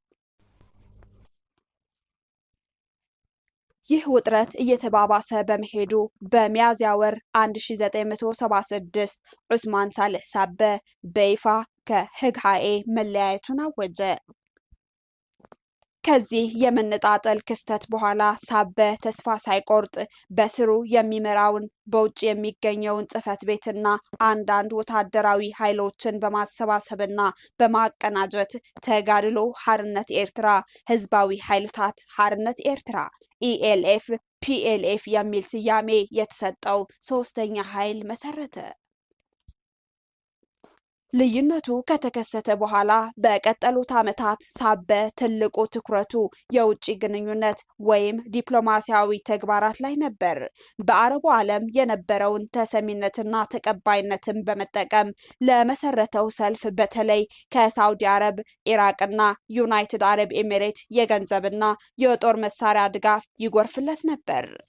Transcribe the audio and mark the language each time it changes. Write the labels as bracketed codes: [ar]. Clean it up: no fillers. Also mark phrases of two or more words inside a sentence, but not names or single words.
[am] ይህ ውጥረት እየተባባሰ በመሄዱ በሚያዝያ ወር 1976 ዑስማን ሳልህ ሳበ በይፋ ከህግሃኤ መለያየቱን አወጀ። ከዚህ የመነጣጠል ክስተት በኋላ ሳበ ተስፋ ሳይቆርጥ በስሩ የሚመራውን በውጭ የሚገኘውን ጽሕፈት ቤትና አንዳንድ ወታደራዊ ኃይሎችን በማሰባሰብና በማቀናጀት ተጋድሎ ሓርነት ኤርትራ፣ ህዝባዊ ኃይልታት ሓርነት ኤርትራ ኢኤልኤፍ ፒኤልኤፍ የሚል ስያሜ የተሰጠው ሶስተኛ ኃይል መሰረተ። ልዩነቱ ከተከሰተ በኋላ በቀጠሉት ዓመታት ሳበ ትልቁ ትኩረቱ የውጭ ግንኙነት ወይም ዲፕሎማሲያዊ ተግባራት ላይ ነበር። በአረቡ ዓለም የነበረውን ተሰሚነትና ተቀባይነትን በመጠቀም ለመሰረተው ሰልፍ በተለይ ከሳውዲ አረብ፣ ኢራቅና ዩናይትድ አረብ ኤሚሬት የገንዘብና የጦር መሳሪያ ድጋፍ ይጎርፍለት ነበር።